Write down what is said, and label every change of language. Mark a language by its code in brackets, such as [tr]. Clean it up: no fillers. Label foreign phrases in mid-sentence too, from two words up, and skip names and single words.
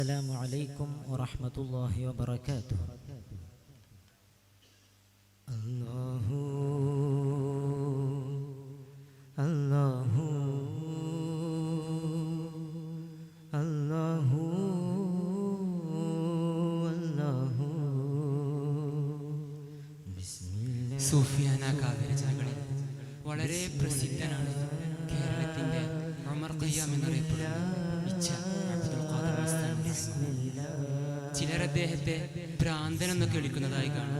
[ar] السلام عليكم ورحمة الله وبركاته. الله الله الله الله [ml] സൂഫിയാന കാവ്യരചനകളിൽ വളരെ പ്രസിദ്ധനാണ് കേരളത്തിൻ്റെ ഉമർ ഖയ്യാം എന്നറിയപ്പെടുന്ന ഇച്ഛ അബ്ദുൽ ഖാദർ മസ്താനി. ചിലർ അദ്ദേഹത്തെ ഭ്രാന്തൻ എന്നൊക്കെ വിളിക്കുന്നതായി കാണും.